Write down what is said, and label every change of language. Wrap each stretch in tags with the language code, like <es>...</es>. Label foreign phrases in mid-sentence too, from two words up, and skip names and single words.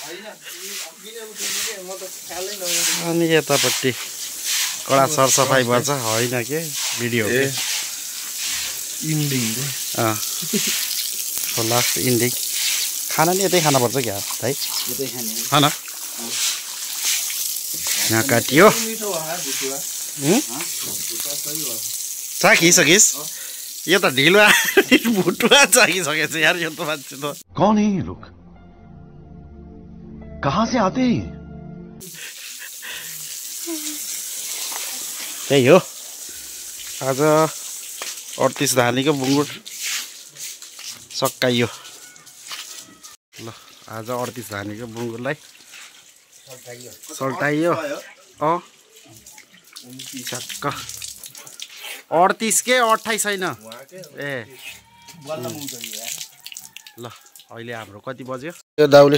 <ne>अनि यतापट्टि कडा सरसफाइ गर्छ होइन के भिडियो लास्ट इन्डिङ खाना नि यतै खानुपर्छ क्या भाइ खाना यहाँ काटियो चाखिसकिस् यो त ढिलो भुटुवा चाखिसकेछ यार यो त मान्छे त</ne> <hi>कौन है ये लोग कहाँ से आते हैं</hi> <ne>त्यही हो आज 38 धानीको बुङ्गुर सकाइयो ल आज 38 धानीको बुङ्गुरलाई सल्टाइयो छक्क 38 के 28 छैन ए ल अहिले हाम्रो कति बज्यो यो दाउले</ne>